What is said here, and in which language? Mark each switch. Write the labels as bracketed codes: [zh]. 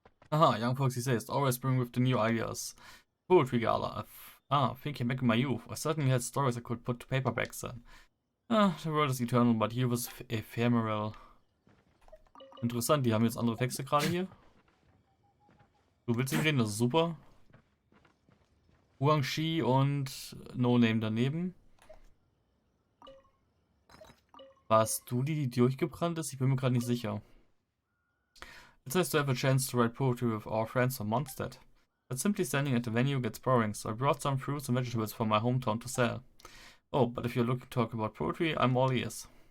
[en] Aha, young Foxy says, always bring with the new ideas. Poetry Gala. Thinking back in my youth, I certainly had stories I could put to paper back then. The world is eternal, but here was ephemeral. [de] Interessant, die haben jetzt andere Texte gerade hier. Du willst nicht reden, das ist super. Huangxi und No Name daneben. Warst du die durchgebrannt ist? Ich bin mir gerade nicht sicher. [en] It's nice to have a chance to write poetry with our friends from Mondstadt. But simply standing at the venue gets boring, so I brought some fruits and vegetables from my hometown to sell. Oh, but if you're looking to talk about poetry, I'm all ears.